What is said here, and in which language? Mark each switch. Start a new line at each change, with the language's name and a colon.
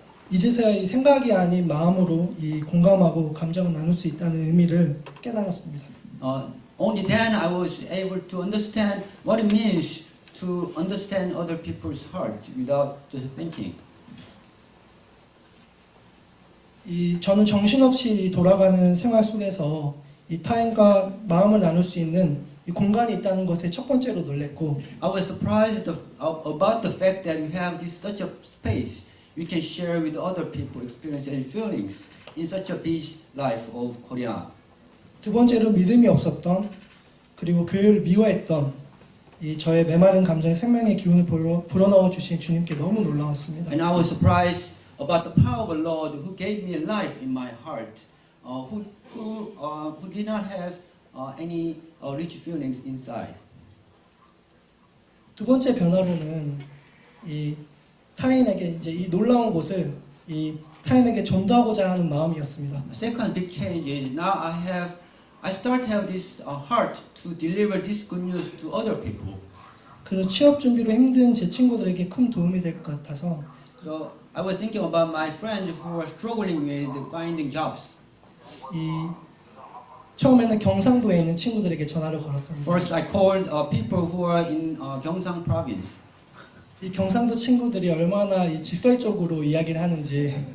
Korean: 이제서야 이 생각이 아닌 마음으로 이 공감하고 감정을 나눌 수 있다는 의미를 깨달았습니다.
English: Only then I was able to understand what it means to understand other people's heart without just thinking.
Korean: 이 저는 정신없이 돌아가는 생활 속에서 이 타인과 마음을 나눌 수 있는 이 공간이 있다는 것에 첫 번째로 놀랬고
English: I was surprised about the fact that you have this such a space you can share with other people experiences and feelings in such a busy life of Korea.
Korean: 두 번째로 믿음이 없었던 그리고 교회를 미워했던 이 저의 메마른 감정에 생명의 기운을 불어넣어 주신 주님께 너무 놀라웠습니다.
English: And I was surprised about the power of the Lord who gave me life in my heart, who did not have any rich feelings inside.
Korean: 두 번째 변화로는 이 타인에게 이제 이 놀라운 곳을 이 타인에게 전도하고자 하는 마음이었습니다.
English: The second big change is now I start to have this heart to deliver this good news to other people.
Korean: 그래서 취업 준비로 힘든 제 친구들에게 큰 도움이 될 것 같아서
English: So I was thinking about my friends who were struggling with finding jobs.
Korean: 이 처음에는 경상도에 있는 친구들에게 전화를 걸었습니다.
English: First, I called people who are in Gyeongsang province.
Korean: 이 경상도 친구들이 얼마나 이 직설적으로 이야기를 하는지